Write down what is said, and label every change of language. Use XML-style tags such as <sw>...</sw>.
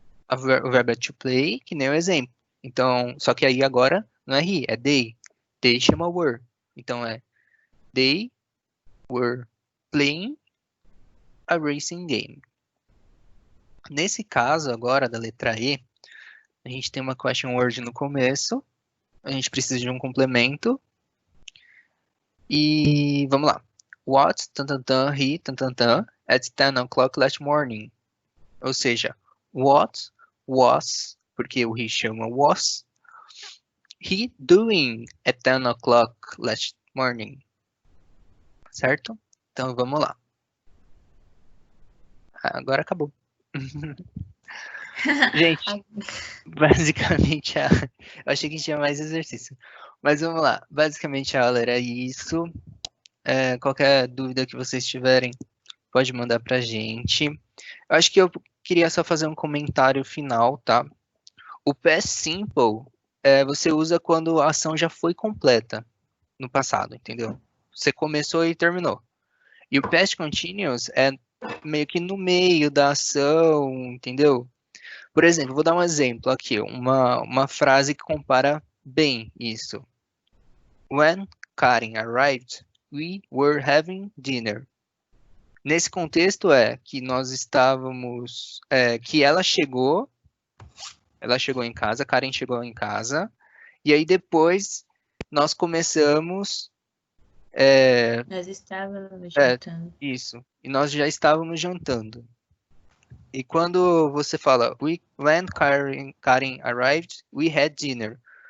<pt>O verbo é to play, que nem o exemplo. Então, só que aí agora não é he, é they. They chama were. Então,</pt> <en>They were playing a racing game.</en> <pt>Nesse caso agora da letra E, a gente tem uma question word no começo, a gente precisa de um complemento. E vamos lá.</pt> <en>What, he, at 10 o'clock last morning.</en> <pt>Ou seja,</pt> <en>what was,</en> <pt>porque o</pt> <en>he chama was, he doing at 10 o'clock last morning.</en> <pt>Certo? Então vamos lá. Agora acabou. Gente, basicamente, eu achei que tinha mais exercício. Mas vamos lá. Basicamente a aula era isso. Qualquer dúvida que vocês tiverem, pode mandar pra gente. Eu acho que eu queria só fazer um comentário final, tá? O past simple, você usa quando a ação já foi completa no passado, entendeu? Você começou e terminou. E o past continuous é meio que no meio da ação, entendeu? Por exemplo, vou dar um exemplo aqui, uma frase que compara bem isso.</pt> <en>When Karen arrived, we were having dinner.</en> <pt>Nesse contexto que nós estávamos, que ela chegou em casa, Karen chegou em casa, e aí depois nós começamos... Nós estávamos jantando. Isso, e nós já estávamos jantando. E quando você fala,</pt> <en>when Karen arrived, we had dinner.</en>